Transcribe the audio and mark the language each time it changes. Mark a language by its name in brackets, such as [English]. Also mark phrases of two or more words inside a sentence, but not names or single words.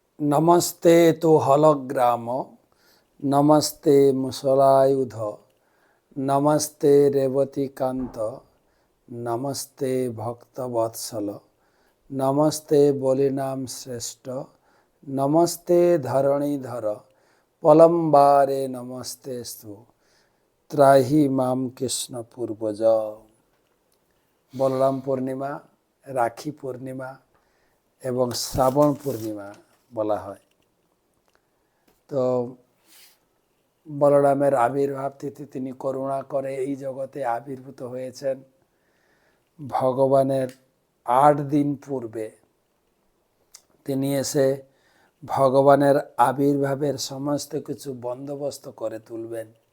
[Sanskrit] नमस्ते तो हलग्राम, नमस्ते मुसलायुध, नमस्ते रेवतीकांत, नमस्ते भक्तवत्सल, नमस्ते बलिनाम श्रेष्ठ, नमस्ते धरणीधर, पलम्बारे नमस्तेस्तु, त्राहि माम कृष्ण पूर्वज। [Bangla] बलराम पूर्णिमा, राखी पूर्णिमा এবং শ্রাবণ পূর্ণিমা বলা হয়। তো বলরামের আবির্ভাব তিথি, তিনি করুণা করে এই জগতে আবির্ভূত হয়েছেন। ভগবানের 8 দিন পূর্বে তিনি এসে ভগবানের আবির্ভাবের সমস্ত কিছু বন্দোবস্ত করে তুলবেন।